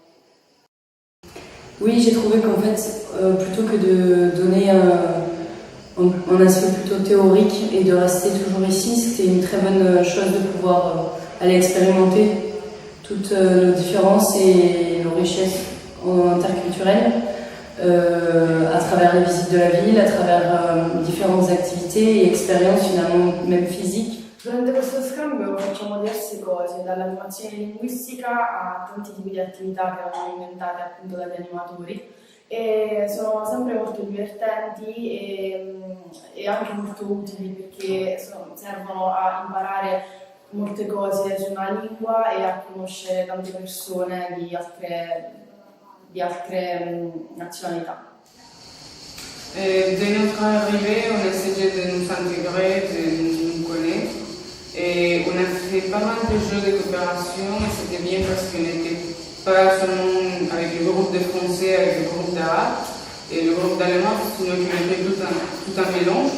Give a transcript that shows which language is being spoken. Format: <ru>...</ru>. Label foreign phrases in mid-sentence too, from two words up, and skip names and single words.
<fr>Oui, j'ai trouvé qu'en fait plutôt que de donner un aspect plutôt théorique et de rester toujours ici, c'était une très bonne chose de pouvoir aller expérimenter toutes nos différences et nos richesses interculturelles. À travers les visites de la ville, à travers différentes activités et expériences finalement même physiques.</fr> <it>Durante questo scambio facciamo diverse cose, dall'animazione linguistica a tanti tipi di attività che erano inventate appunto dagli animatori e sono sempre molto divertenti e anche molto utili perché servono a imparare molte cose su una lingua e a conoscere tante persone di altre nationalités.</it> <fr>Dès notre arrivée, on essayait de nous intégrer, de nous connaître. Et on a fait pas mal de jeux de coopération et c'était bien parce qu'on n'était pas seulement avec le groupe de français, avec le groupe d'arabe et le groupe d'allemand, sinon qu'on était tout un mélange.</fr>